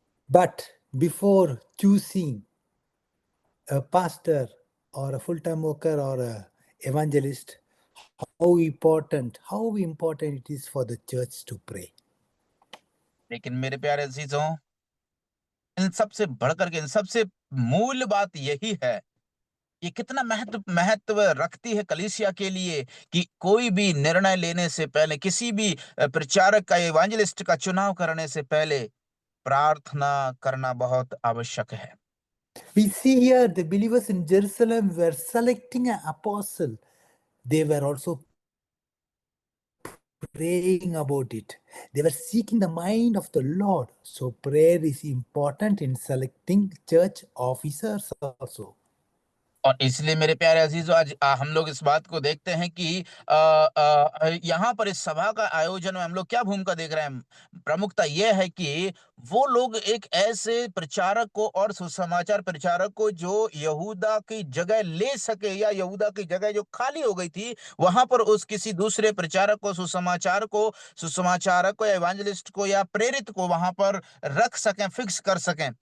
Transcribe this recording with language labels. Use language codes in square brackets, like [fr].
[en] But before choosing a pastor or a full-time worker or a evangelist, how important it is for the church to pray. [hi] लेकिन मेरे प्यारे अजीजों, इन सबसे बढ़कर के, इन सबसे मूल बात यही है, ये कितना महत्व रखती है कलीसिया के लिए कि कोई भी निर्णय लेने से पहले, किसी भी प्रचारक का, इवांजलिस्ट का चुनाव करने से पहले प्रार्थना करना बहुत आवश्यक है। [en] We see here the believers in Jerusalem were selecting an apostle. They were also praying about it. They were seeking the mind of the Lord. So prayer is important in selecting church officers also. [hi] और इसलिए मेरे प्यारे अजीजों, आज हम लोग इस बात को देखते हैं कि यहाँ पर इस सभा का आयोजन में हम लोग क्या भूमिका देख रहे हैं। प्रमुखता यह है कि वो लोग एक ऐसे प्रचारक को और सुसमाचार प्रचारक को जो यहूदा की जगह ले सके या यहूदा की जगह जो खाली हो गई थी वहां पर उस किसी दूसरे प्रचारक को, सुसमाचारक को या इवांजलिस्ट को या प्रेरित को वहां पर रख सकें, फिक्स कर सकें।